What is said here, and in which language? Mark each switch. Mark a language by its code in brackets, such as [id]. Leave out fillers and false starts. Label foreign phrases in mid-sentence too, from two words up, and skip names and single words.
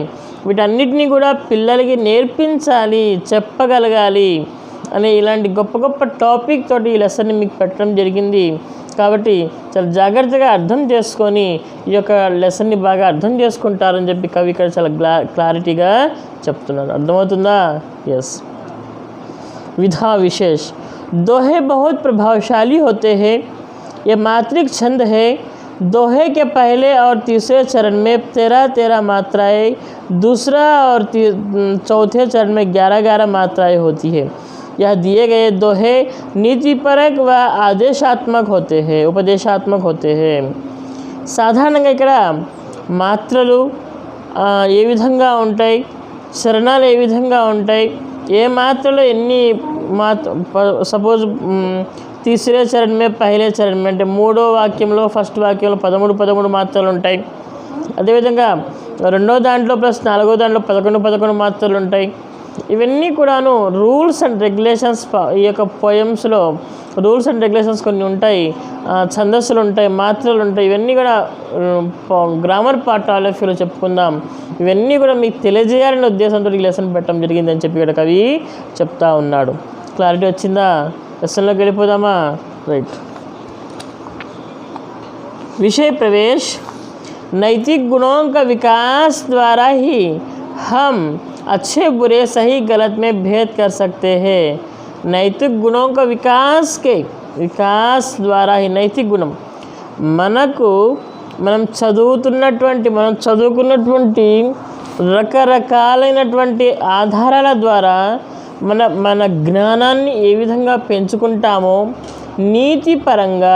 [te] వీటన్నిటినీ కూడా పిల్లలకి నేర్పించాలి, చెప్పగలగాలి అనే ఇలాంటి గొప్ప టాపిక్ తోటి ఈ లెసన్ని మీకు పెట్టడం జరిగింది. కాబట్టి చాలా జాగ్రత్తగా అర్థం చేసుకొని ఈ యొక్క లెసన్ని బాగా అర్థం చేసుకుంటారని చెప్పి కవి ఇక్కడ చాలా క్లారిటీగా చెప్తున్నారు. అర్థమవుతుందా? ఎస్. [hi] विधा विशेष दोहे बहुत प्रभावशाली होते हैं. ये मात्रिक छंद है. दोहे के पहले और तीसरे चरण में 13-13 मात्राएं, दूसरा और चौथे चरण में 11-11 मात्राएं होती है. यह दिए गए दोहे नीतिपरक व आदेशात्मक होते हैं, उपदेशात्मक होते हैं. [te] సాధారణంగా ఇక్కడ మాత్రలు ఏ విధంగా ఉంటాయి, చరణాలు ఏ విధంగా ఉంటాయి, ఏ మాత్రలో ఎన్ని సపోజ్ [hi] तीसरे चरण में पहले चरण में [te] అంటే మూడో వాక్యంలో ఫస్ట్ వాక్యంలో 13 మాత్రలు ఉంటాయి. అదేవిధంగా రెండో దాంట్లో ప్లస్ నాలుగో దాంట్లో 11 మాత్రలు ఉంటాయి. ఇవన్నీ కూడాను [en] rules and regulations. [te] ఈ యొక్క పోయమ్స్లో [en] rules and regulations [te] కొన్ని ఉంటాయి, ఛందస్సులు ఉంటాయి, మాత్రలు ఉంటాయి. ఇవన్నీ కూడా [en] grammar part all of you [te] చెప్పుకుందాం. ఇవన్నీ కూడా మీకు తెలియజేయాలనే ఉద్దేశంతో ఈ లెసన్ పెట్టడం జరిగిందని చెప్పి ఇక్కడ కవి చెప్తా ఉన్నాడు. క్లారిటీ వచ్చిందా? లెసన్లోకి వెళ్ళిపోదామా? రైట్. [hi] विषय प्रवेश. नैतिक गुणों का विकास द्वारा ही हम अच्छे बुरे सही गलत में भेद कर सकते हैं. नैतिक गुणों का विकास [te] ద్వారా ही నైతిక గుణం మనకు మనం చదువుకున్నటువంటి రకరకాలైనటువంటి ఆధారాల ద్వారా మన జ్ఞానాన్ని ఏ విధంగా పెంచుకుంటామో నీతిపరంగా.